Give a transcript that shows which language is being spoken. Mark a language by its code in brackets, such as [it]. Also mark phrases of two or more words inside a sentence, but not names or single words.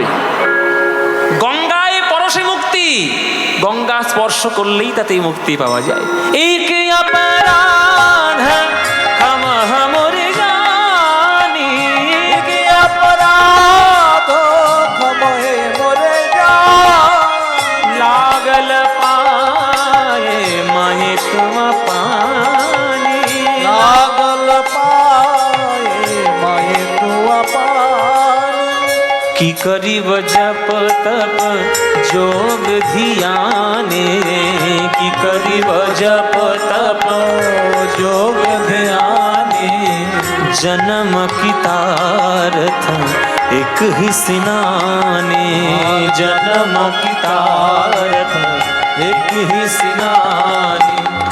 [bn] গঙ্গায় পরশে মুক্তি, গঙ্গা স্পর্শ করলেই তাতেই মুক্তি পাওয়া যায়। [mai] एक अपराध क्षमा मोर जानि, एक अपराध क्षमा मोर जानि। लागल पाए माए तुआ पानी, लागल पाए माए तुआ पानी। की करीब जप तप जोग ध्याने, की करीब जप तप जोग ध्याने, जन्म की तारथ एक ही स्नाने, जन्म की तारथ एक ही स्नाने।